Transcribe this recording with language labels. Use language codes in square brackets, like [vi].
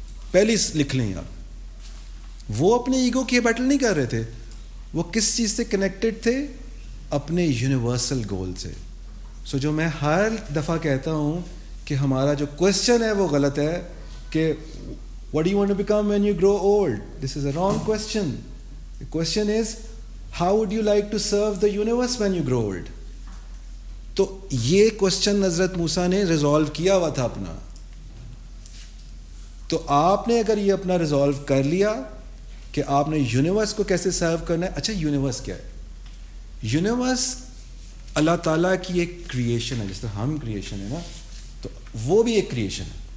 [ur] پہلی لکھ لیں آپ, وہ اپنے ایگو کی بیٹل نہیں کر رہے تھے, وہ کس چیز سے کنیکٹڈ تھے؟ اپنے یونیورسل گول سے. سو جو میں ہر دفعہ کہتا ہوں کہ ہمارا جو کوشچن ہے وہ غلط ہے کہ [en] what do you want to become when you grow old? This is a wrong question. The question is how would you like to serve the universe when you grow old? [ur] تو یہ question حضرت موسیٰ نے resolve کیا ہوا تھا اپنا. تو آپ نے اگر یہ اپنا ریزالو کر لیا کہ آپ نے یونیورس کو کیسے سرو کرنا ہے. اچھا یونیورس کیا ہے؟ یونیورس اللہ تعالیٰ کی ایک کریشن ہے, جس طرح ہم کریشن ہے نا, تو وہ بھی ایک کریشن ہے.